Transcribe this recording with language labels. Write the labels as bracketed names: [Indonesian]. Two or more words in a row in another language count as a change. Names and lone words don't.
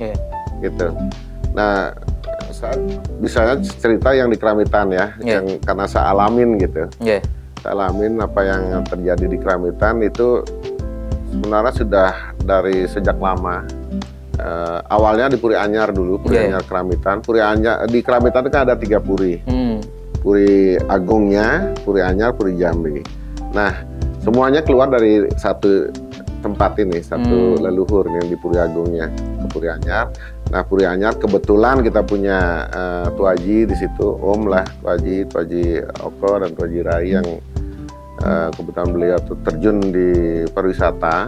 [Indonesian] Gitu. Nah, saya bisa cerita yang di Keramitan ya, yang karena saya alamin gitu. Saya alamin apa yang terjadi di Keramitan itu sebenarnya sudah dari sejak lama. Awalnya di Puri Anyar dulu, Puri Anyar Keramitan. Puri Anyar di Keramitan kan ada 3 Puri. Puri Agungnya, Puri Anyar, Puri Jambi. Nah, semuanya keluar dari satu tempat ini, satu leluhur yang di Puri Agungnya ke Puri Anyar. Nah, Puri Anyar kebetulan kita punya Tuaji di situ, Om lah, Tuaji Oko dan Tuaji Rai yang kebetulan beliau tuh terjun di pariwisata.